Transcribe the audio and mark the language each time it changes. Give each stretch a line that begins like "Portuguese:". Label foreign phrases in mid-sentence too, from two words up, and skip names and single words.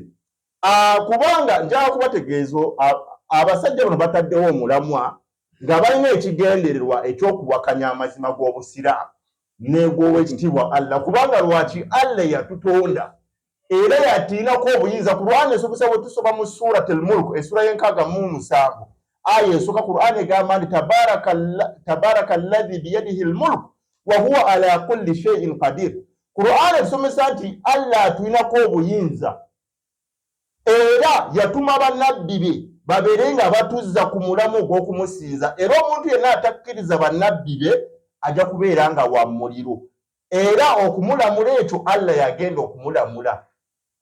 Ganda: Kubanga njala kubategeeza abasajja bano bataddewo omulamwa nga balina ekigendererwa ekyokuwakanya amazima g'Obusiraamu n'egw'Oweekitiibwa Allah kubanga lwaki Allah yatutonda era yatiinako obuyinza. Qur'an esomesa bwe tusoma mu Surat al-Mulk essura y'7 aya esooka Qur'an egamba nti
Arabic: تبارك الذي بيده الملك وهو على كل شيء قدير.
Ganda: Qur'an esomesa nti Allah atuinako obuyinza era yatuma bannabbi be babeere nga batuzza ku mulamu gw'okumusinza, era omuntu yenna atakkiriza bannabbi be ajja kubeera nga wa muliro, era okumulamula ekyo Allah yagenda okumulamula.